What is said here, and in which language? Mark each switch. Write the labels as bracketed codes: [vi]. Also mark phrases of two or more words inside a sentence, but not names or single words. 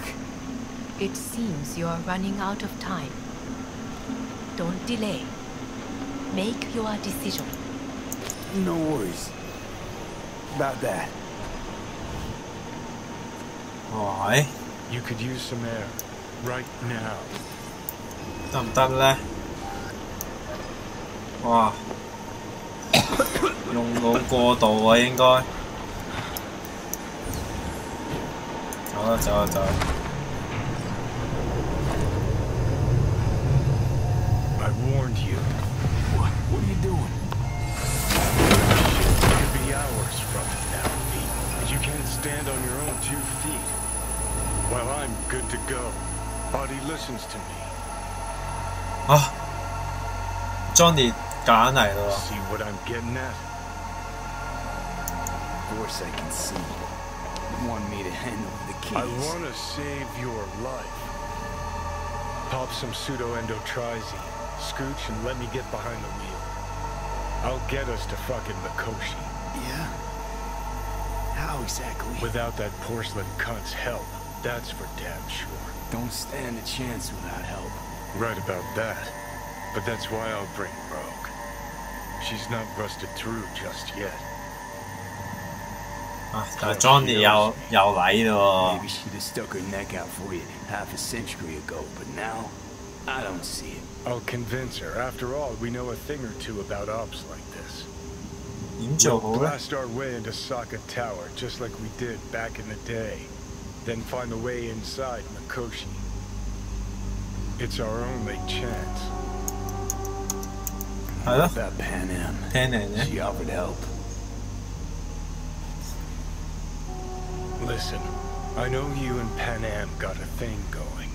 [en] It seems you are running out of time. Don't delay. Make your decision. No worries. About that. [yue] 喂， [en] You could use some air. Right now. [yue] 得唔得咧？哇，用腦過度啊應該。走啦走啦走啦！ [en] I warned you. What are you doing? Shit could be hours from it now, Pete. But you can't stand on your own 2 feet. Well, I'm good to go. Body listens to me. [yue] 啊 ，Johnny 揀嚟咯 [en] See what I'm getting at? Of course I can see. You want me to hand over the keys? I want to save your life. Pop some pseudo-endotrizine. Scooch and let me get behind the wheel. I'll get us to fucking Mikoshi. Yeah? How exactly? Without that porcelain cunt's help, that's for damn sure. Don't stand a chance without help. Right about that. But that's why I'll bring Rogue. She's not rusted through just yet. [yue] 啊，但係 Johnny 又嚟咯 [en] Maybe she'd have stuck her neck out for you half a century ago, but now I don't see it. I'll convince her. After all, we know a thing or two about ops like this. [yue] 點做 [en] We'll [yue] 好咧？ [en] blast our way into Sokka Tower, just like we did back in the day. Then find a way inside Mikoshi. It's our only chance. [yue] 係咯 [en] About Pan Am. [yue] ，Pan 咧 [en] She offered help. Listen, I know you and Pan Am got a thing going.